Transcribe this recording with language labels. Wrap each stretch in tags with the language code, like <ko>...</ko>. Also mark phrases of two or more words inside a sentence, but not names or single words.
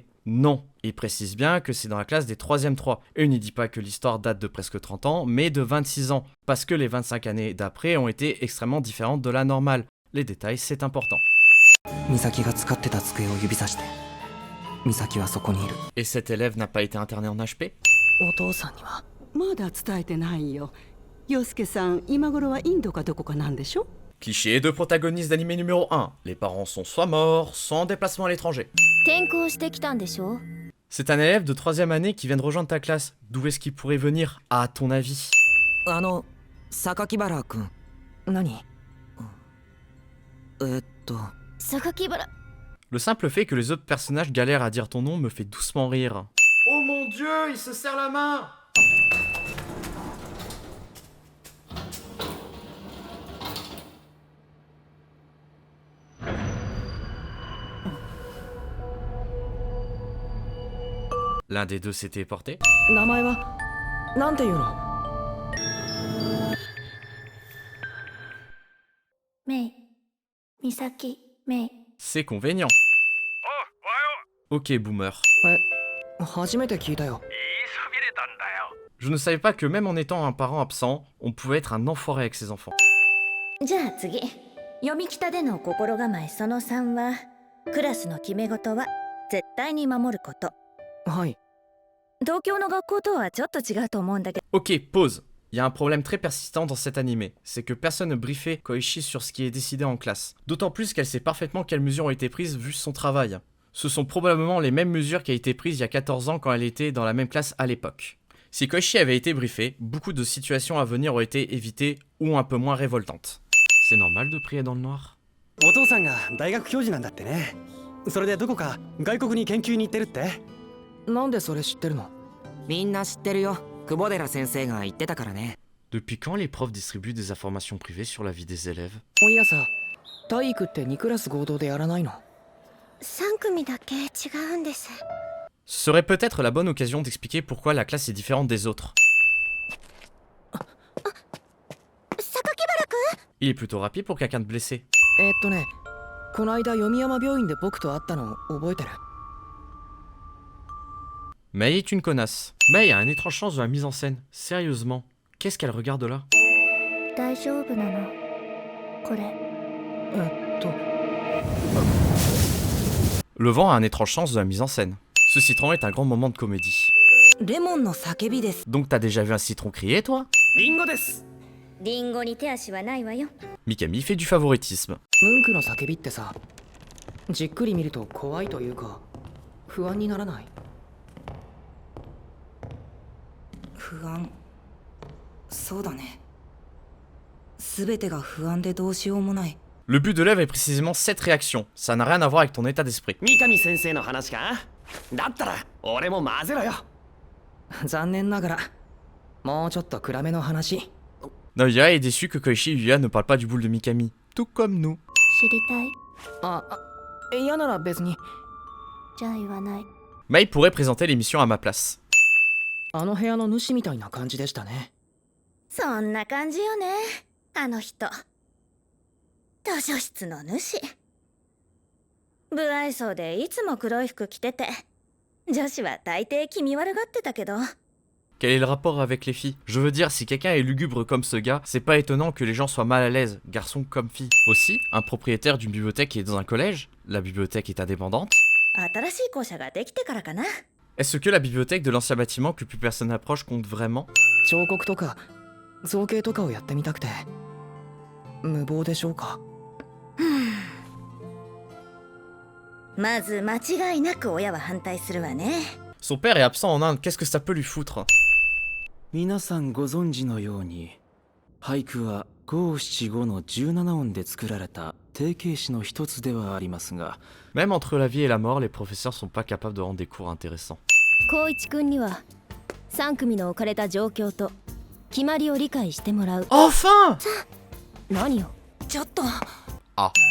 <fr>Non, il précise bien que c'est dans la classe des 3ème 3. Et il ne dit pas que l'histoire date de presque 30 ans, mais de 26 ans. Parce que les 25 années d'après ont été extrêmement différentes de la normale. Les détails, c'est important. Et cet élève n'a pas été interné en HP?</fr> <ja>お父さんにはまだ伝えてないよ。陽介さん、今頃はインドかどこかなんでしょ？</ja> <fr>Cliché de protagoniste d'anime numéro 1. Les parents sont soit morts, soit en déplacement à l'étranger.</fr> <ja>転校してきたんでしょ？</ja> <fr>C'est un élève de 3ème année qui vient de rejoindre ta classe. D'où est-ce qu'il pourrait venir, à ton avis?</fr> <ja>榊原くん何榊原。</ja> <fr>Le simple fait que les autres personnages galèrent à dire ton nom me fait doucement rire. Oh mon dieu, il se serre la main! L'un des deux s'était porté.</fr> <ja>名前はなんていうの？メイ。美咲。メイ。</ja> <fr>C'est convénient.</fr> <en>Ok, boomer.</en> <ja>初めて聞いたよ。</ja> <fr>Je ne savais pas que même en étant un parent absent, on pouvait être un enfoiré avec ses enfants.</fr> <ja>じゃあ次。読み北での心構えその3は、クラスの決め事は絶対に守ること。はい。東京の学校とはちょっと違うと思うんだけど。</ja> <fr>Ok, pause. Il y a un problème très persistant dans cet animé, c'est que personne ne briefait Koichi sur ce qui est décidé en classe. D'autant plus qu'elle sait parfaitement quelles mesures ont été prises vu son travail. Ce sont probablement les mêmes mesures qui ont été prises il y a 14 ans quand elle était dans la même classe à l'époque. Si Koichi avait été briefé, beaucoup de situations à venir auraient été évitées ou un peu moins révoltantes. C'est normal de prier dans le noir?</fr> <ja>お父さんが大学教授なんだってね。それでどこか外国に研究に行ってるって？なんでそれ知ってるの？みんな知ってるよ。久保寺先生が言ってたからね。</ja> <fr>Depuis quand les profs distribuent des informations privées sur la vie des élèves?</fr> <ja>おいやさ、体育って2クラス合同でやらないの 3組だけ違うんです。</ja> <fr>Ce serait peut-être la bonne occasion d'expliquer pourquoi la classe est différente des autres.</fr> <ja>榊原くん。</ja> <fr>Il est plutôt rapide pour quelqu'un de blessé.</fr> <ja>ね、この間読山病院で僕と会ったの覚えてる？</ja> <fr>Mei est une connasse. Mei a un étrange sens de la mise en scène. Sérieusement, qu'est-ce qu'elle regarde là?</fr> <ja>大丈夫なの？これ。</ja> <fr>Le vent a un étrange sens de la mise en scène. Ce citron est un grand moment de comédie.</fr> <ja>レモンの叫びです。</ja> <fr>Donc t'as déjà vu un citron crier, toi?</fr> <ja>リンゴです。リンゴに手足はないわよ。</ja> <fr>Mikami fait du favoritisme.</fr> <ja>ムンクの叫びってさ、じっくり見ると怖いというか、不安にならない？不安。そうだね。すべてが不安でどうしようもない。</ja> <fr>Le but de l'œuvre est précisément cette réaction. Ça n'a rien à voir avec ton état d'esprit.</fr> <ja>三上先生の話か？だったら俺も混ぜろよ。残念ながら、もうちょっと暗めの話。</ja> <fr>Naoya est déçu que Koichi et Yuya ne parlent pas du boule de Mikami. Tout comme nous.</fr> <ja>知りたい。嫌なら別に。じゃあ言わない。</ja> <fr>Mei pourrait présenter l'émission à ma place.</fr> <ja>あの部屋の主みたいな感じでしたね。そんな感じよね。あの人。図書室の主。不愛想でいつも黒い服着てて、女子は大抵気味悪がってたけど。</ja> <fr>Quel est le rapport avec les filles? Je veux dire, si quelqu'un est lugubre comme ce gars, c'est pas étonnant que les gens soient mal à l'aise, garçons comme filles. Aussi, un propriétaire d'une bibliothèque qui est dans un collège, la bibliothèque est indépendante.</fr> <ja>新しい校舎ができてからかな。</ja> <fr>Est-ce que la bibliothèque de l'ancien bâtiment que plus personne n'approche compte vraiment?</fr> <ja>彫刻とか造形とかをやってみたくて。無謀でしょうか？まず間違いなく親は反対するわね。</ja> <fr>Son père est absent en Inde, qu'est-ce que ça peut lui foutre?</fr> <ja>皆さんご存知のように、俳句は五七五の17音で作られた定型詩の一つではありますが、</ja> <fr>Même entre la vie et la mort, les professeurs sont pas capables de rendre des cours intéressants.</fr> <ja>光一くんには3組の置かれた状況と決まりを理解してもらう。</ja> <fr>Enfin!</fr> <ja>何よ。ちょっと。 Ah.</ja>